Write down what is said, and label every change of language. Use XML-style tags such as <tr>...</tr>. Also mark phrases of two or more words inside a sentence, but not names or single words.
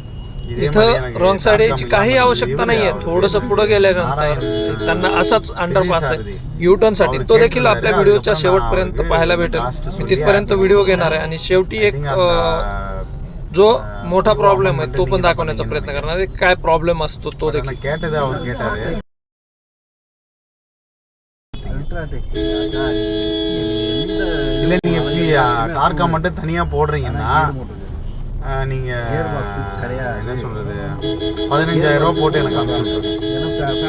<mr>इथं</mr> <en>wrong side</en> <mr>यायची काही आवश्यकता नाहीये. थोडस पुढे गेल्यानंतर त्यांना असाच अंडरपास आहे युटर्न साठी. तो देखील आपल्या व्हिडिओच्या शेवटपर्यंत पाहायला भेटेल. मी तिथपर्यंत व्हिडिओ घेणार आहे आणि शेवटी एक जो मोठा प्रॉब्लेम आहे तो पण दाखवण्याचा प्रयत्न करणार आहे. काय प्रॉब्लेम असतो तो देखील.</mr> <ta>டார்க்கா மட்டும் தனியா போடுறீங்கன்னா நீங்க என்ன சொல்றது 15,000 ரூபாய் போட்டு எனக்கு அனுப்பிச்சு விட்டுருங்க.</ta>